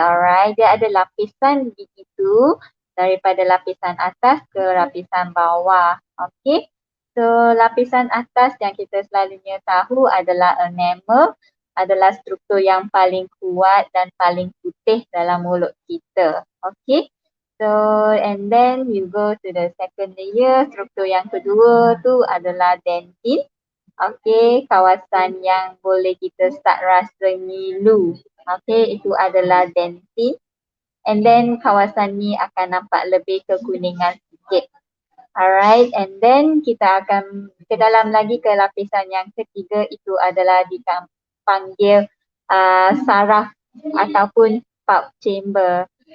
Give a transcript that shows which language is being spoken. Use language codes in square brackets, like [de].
[ms] Alright, dia ada lapisan gigi tu daripada lapisan atas ke lapisan bawah. Okay, so lapisan atas yang kita selalunya tahu adalah enamel, adalah struktur yang paling kuat dan paling putih dalam mulut kita. [en] Okay, so and then you go to the second layer. [ms] Struktur yang kedua tu adalah dentin. Okay, kawasan yang boleh kita start rasa ngilu. Okay, itu adalah dentin. [en] And then [ms] kawasan ni akan nampak lebih kekuningan sikit. [en] Alright, and then [ms] kita akan ke dalam lagi ke lapisan yang ketiga, itu adalah dipanggil saraf ataupun pulp chamber.